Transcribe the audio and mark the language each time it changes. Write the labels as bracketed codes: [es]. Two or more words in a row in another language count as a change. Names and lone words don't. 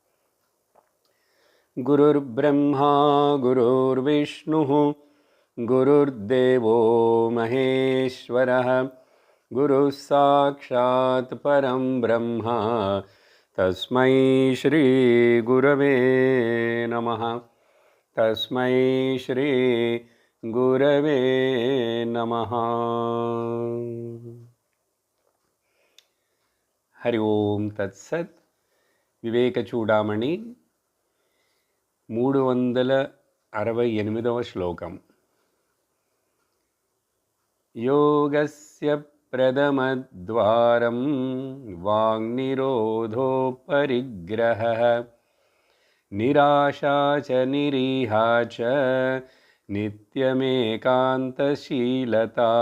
[sa] गुरुर्ब्रह्मा गुरुर्विष्णुः गुरुर्देवो महेश्वरः गुरुः साक्षात् परं ब्रह्म तस्मै श्री गुरवे नमः। तस्मै श्री गुरवे नमः। हरि ओम तत्सत्। [te] వివేక చూడామణి 368వ శ్లోకం. [sa] యోగస్య ప్రథమద్వారం వాంగ్నిరోధో పరిగ్రహః నిరాశా చ నిరీహా చ నిత్యమేకాంతశీలత.